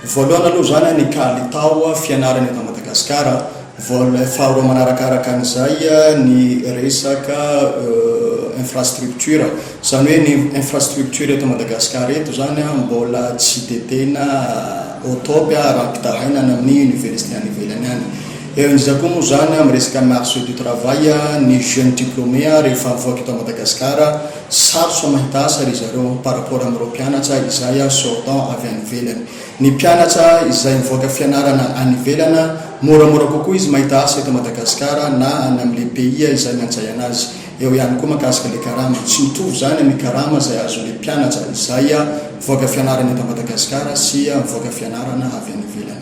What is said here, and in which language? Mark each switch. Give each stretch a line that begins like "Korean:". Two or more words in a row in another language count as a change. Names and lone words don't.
Malagasy: voalohany aloha zany ny kalitao fianarana eto Madagasikara faharoa manarakaraka an'izay ny resaka infrastructure zany hoe ny infrastructure eto Madagasikara eto zany mbola tsy de tena au top raha-pitaraina amin'ny université any ivelany any eo indrindra koa moa zany amin'ny resaka
French: marché du travail
Malagasy: ny
French: jeune diplômé
Malagasy: rehefa mivoaka eto Madagasikara sarotra mahita asa ry zareo
French: par rapport
Malagasy: amin'ireo mpianatra izay sortant avy any ivelany ny mpianatra izay mivoaka fianarana any ivelana moramora kokoa izy mahita asa eto Madagasikara na any amin'
French: le pays
Malagasy: izay manjay anazy eo ihany koa makasika le karama tsy mitovy zany amin'ny karama izay azon'le mpianatra izay mivoaka fianarana eto Madagasikara sy mivoaka fianarana avy any ivelany